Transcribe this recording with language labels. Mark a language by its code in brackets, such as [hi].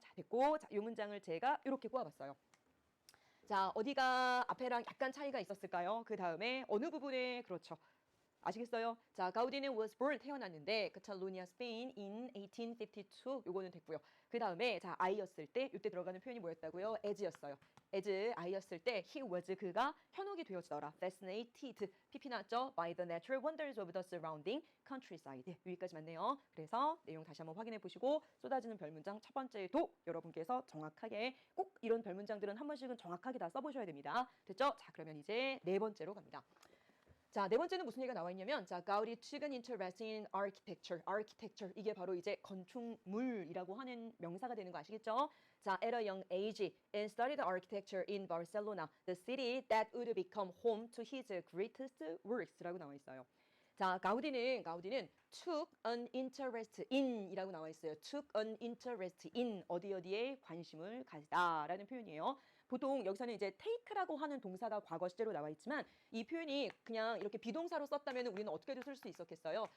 [ko] 자, 됐고 자, 이 문장을 제가 이렇게 꼬아봤어요. 자, 어디가 앞에랑 약간 차이가 있었을까요? 그 다음에 어느 부분에 그렇죠. 아시겠어요? 자, 가우디는 [en] was born [ko] 태어났는데 카탈루니아 스페인 [en] in 1852 [ko] 요거는 됐고요. 그 다음에 자 I였을 때 이때 들어가는 표현이 뭐였다고요? as였어요. as I였을 때 [en] he was [ko] 그가 현혹이 되어지더라. [en] fascinated [ko] PP 나왔죠? [en] by the natural wonders of the surrounding countryside [ko] 여기까지 맞네요. 그래서 내용 다시 한번 확인해 보시고 쏟아지는 별문장 첫 번째도 여러분께서 정확하게 꼭 이런 별문장들은 한 번씩은 정확하게 다 써보셔야 됩니다. 됐죠? 자 그러면 이제 네 번째로 갑니다. 자, 네 번째는 무슨 얘기가 나와 있냐면 자, 가우디 [en] took an interest in architecture [ko] 이게 바로 이제 건축물이라고 하는 명사가 되는 거 아시겠죠? [en] 자, at a young age and studied architecture in Barcelona, the city that would become home to his greatest works [ko] 라고 나와 있어요. 자, 가우디는 [en] took an interest in [ko] 이라고 나와 있어요. [en] took an interest in [ko] 어디에 관심을 가지다라는 표현이에요. 보통 여기서는 이제 take라고 하는 동사가 과거 시제로 나와 있지만 이 표현이 그냥 이렇게 비동사로 썼다면 우리는 어떻게도 쓸 수 있었겠어요.